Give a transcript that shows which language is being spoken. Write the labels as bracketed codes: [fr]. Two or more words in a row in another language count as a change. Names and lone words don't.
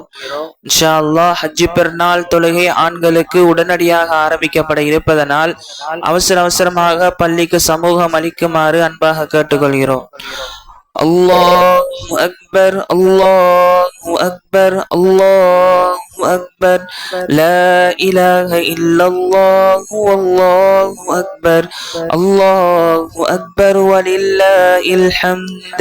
[ar] إن شاء الله [ta] ஹஜ் பெருநாள் தொழுகை ஆண்களுக்கு உடனடியாக ஆரம்பிக்கப்பட இருப்பதனால் அவசரமாக பள்ளிக்கு சமூகம் அளிக்குமாறு அன்பாக கேட்டுக்கொள்கிறோம். [ar] الله أكبر، الله أكبر، الله أكبر، لا إله إلا الله، الله أكبر، الله أكبر، ولله الحمد.